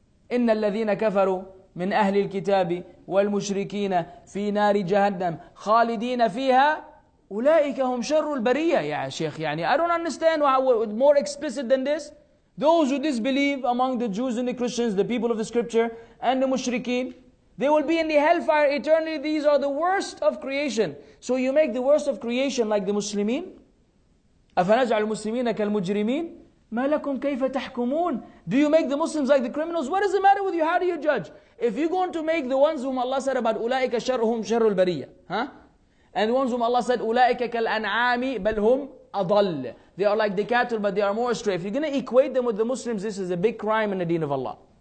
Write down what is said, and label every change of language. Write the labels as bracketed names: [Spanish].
[Arabic] إِنَّ الَّذِينَ كَفَرُوا من أهل الكتاب والمشركين في نار جهنم خالدين فيها أولئك هم شر البرية. يا شيخ, [English] I don't understand more explicit than this. Those who disbelieve among the Jews and the Christians, the people of the scripture, and the mushrikeen, they will be in the hellfire eternally. These are the worst of creation. So you make the worst of creation like the Muslimin? [Arabic] أفنجعل المسلمين كالمجرمين ما لكم كيف تحكمون? [English] Do you make the Muslims like the criminals? What is the matter with you? How do you judge? If you're going to make the ones whom Allah said about [Arabic] أولئك شرهم شر البرية, [English] and the ones whom Allah said [Arabic] أولئك كالأنعام بل هم أضل, [English] they are like the cattle but they are more astray. If you're going to equate them with the Muslims, this is a big crime in the deen of Allah.